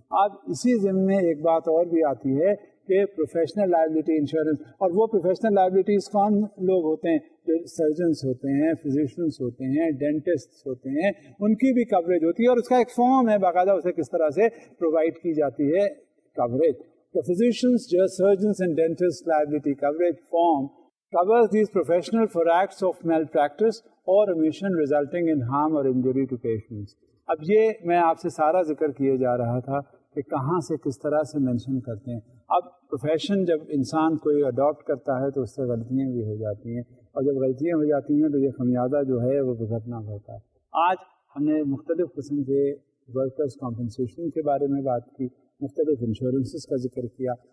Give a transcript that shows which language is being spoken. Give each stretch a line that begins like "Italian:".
Urdu: اب اسی ضمن میں ایک بات اور بھی آتی ہے کہ پروفیشنل لائبلٹی انشورنس، اور وہ پروفیشنل لائبلٹیز کون لوگ ہوتے ہیں؟ جو سرجنس ہوتے ہیں، فزیشینس ہوتے ہیں، ڈینٹسٹ ہوتے ہیں، ان کی بھی کوریج ہوتی ہے، اور اس کا ایک فارم ہے باقاعدہ اسے کس طرح سے پرووائڈ کی جاتی ہے coverage.
English: The physicians, surgeons and dentists liability coverage form covers these professionals for acts of malpractice or omission resulting in harm or injury to patients.
Urdu: اب یہ میں آپ سے سارا ذکر کیے جا رہا تھا کہ کہاں سے کس طرح سے مینشن کرتے ہیں. اب پروفیشن جب انسان کوئی اڈاپٹ کرتا ہے تو اس سے غلطیاں بھی ہو جاتی ہیں، اور جب غلطیاں ہو جاتی ہیں تو یہ خمیازہ جو ہے وہ بھگتنا پڑتا ہے. آج ہم نے مختلف قسم کے ورکرز کمپنسیشن کے بارے میں بات کی، مختلف انشورنسز کا ذکر کیا.